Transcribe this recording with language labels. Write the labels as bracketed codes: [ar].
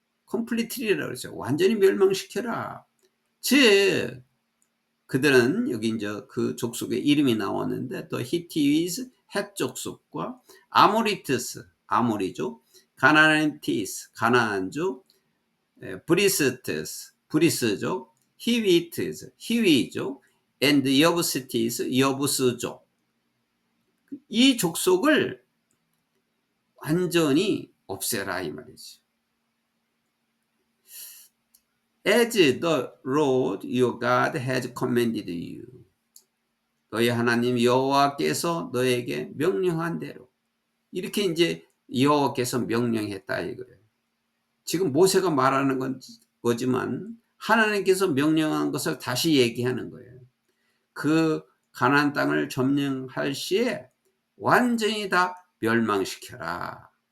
[ko] completely라고 그러죠. 완전히 멸망시켜라. 즉 그들은 여기 이제 그 족속의 이름이 나왔는데 또 히티스 헷 족속과 아모리트스 아모리족, 가나안티스 가나안족, 브리스트스 브리스족, 히위트스 히위족, and 여부스티스 여부스족, 이 족속을 완전히 없애라 이 말이지. [en] As the Lord your God has commanded you. [ko] 너희 하나님 여호와께서 너에게 명령한 대로. 이렇게 이제 여호와께서 명령했다 이거예요. 지금 모세가 말하는 거지만 하나님께서 명령한 것을 다시 얘기하는 거예요. 그 가나안 땅을 점령할 시에 완전히 다 멸망시켜라.